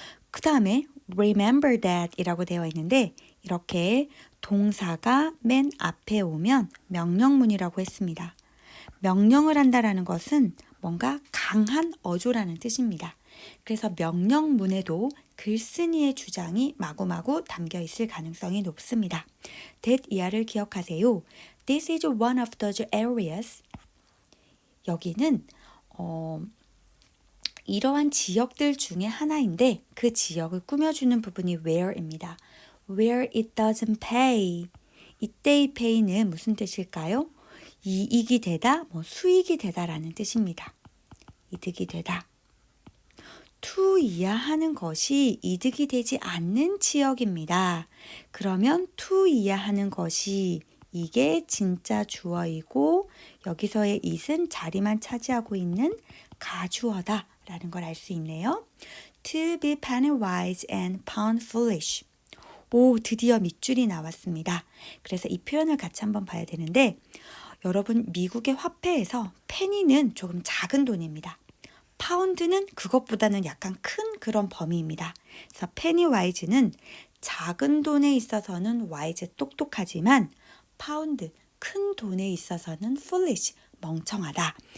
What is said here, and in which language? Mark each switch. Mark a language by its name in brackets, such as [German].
[Korean] 그 다음에 [English] remember that [Korean] 이라고 되어 있는데 이렇게 동사가 맨 앞에 오면 명령문이라고 했습니다. 명령을 한다라는 것은 뭔가 강한 어조라는 뜻입니다. 그래서 명령문에도 글쓴이의 주장이 마구마구 담겨 있을 가능성이 높습니다. that 이하를 기억하세요. [English] This is one of those areas. [Korean] 여기는 이러한 지역들 중에 하나인데 그 지역을 꾸며주는 부분이 where입니다. [English] Where it doesn't pay. [Korean] 이때의 pay는 무슨 뜻일까요? 이익이 되다, 수익이 되다라는 뜻입니다. 이득이 되다. to 이하하는 것이 이득이 되지 않는 지역입니다. 그러면 to 이하하는 것이 이게 진짜 주어이고 여기서의 it은 자리만 차지하고 있는 가주어다 라는 걸 알 수 있네요. [English] To be penny wise and pound foolish. [Korean] 드디어 밑줄이 나왔습니다. 그래서 이 표현을 같이 한번 봐야 되는데 여러분 미국의 화폐에서 페니는 조금 작은 돈입니다. 파운드는 그것보다는 약간 큰 그런 범위입니다. 그래서 페니 와이즈는 작은 돈에 있어서는 와이즈 똑똑하지만 파운드 큰 돈에 있어서는 foolish 멍청하다.